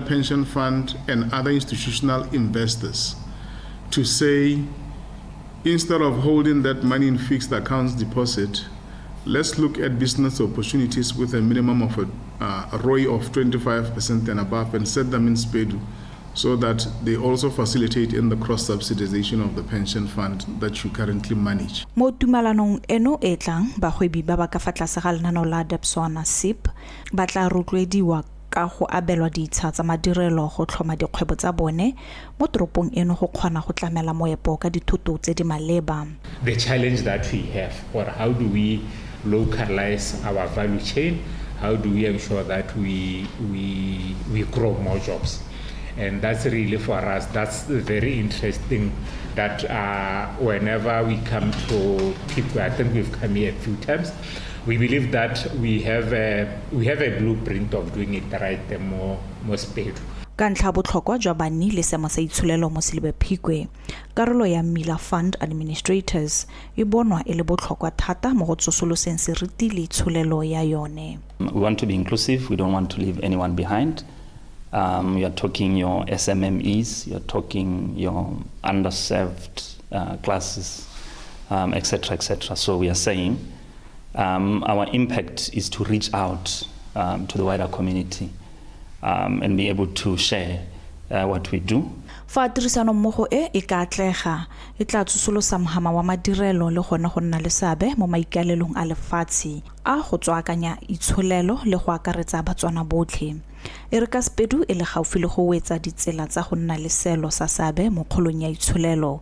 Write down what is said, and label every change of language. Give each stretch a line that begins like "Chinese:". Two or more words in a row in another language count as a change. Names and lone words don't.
English: Pension Fund and other institutional investors to say, instead of holding that money in fixed accounts deposit, let's look at business opportunities with a minimum of a ROI of 25% and above and set them in SPEDU so that they also facilitate in the cross-subsidization of the pension fund that you currently manage.
Tswana: Mo tumalanong eno e tlang bagwebi ba ba ka fa tlase ga lenaneo la Botswana CEP ba tla rotloediwa ka go abelwa ditsha tsa madirelo go tlhoma dikgwebo tsa bone mo toropong eno go kgona go tlamela moepo ka dithoto tse di maleba.
English: The challenge that we have, or how do we localize our value chain? How do we ensure that we grow more jobs? And that's really for us, that's very interesting that whenever we come to people, I think we've come here a few times, we believe that we have a blueprint of doing it right, the more speed.
Tswana: Ka ntlha botlhokwa jwa banni le seemo sa itsholelo mo Btv-Dikgang, karolo ya Mila Fund Administrators e bonwa e le botlhokwa thata mo go tsosoloseng seriti le itsholelo ya yone.
English: We want to be inclusive, we don't want to leave anyone behind. You're talking your SMMEs, you're talking your underserved classes, etc., etc. So we are saying our impact is to reach out to the wider community and be able to share what we do.
Tswana: Fa tirisano mmogo e ka atlega e tla tsosolosa mohama wa madirelo le gona go nna le seabe mo maikalelong a lefatshe a go tswakanya itsholelo le go akaretsa Batswana botlhe. Erika Spedu e le gaufi le go wetsa ditsela tsa go nna le selo sa seabe mo kgolong ya itsholelo.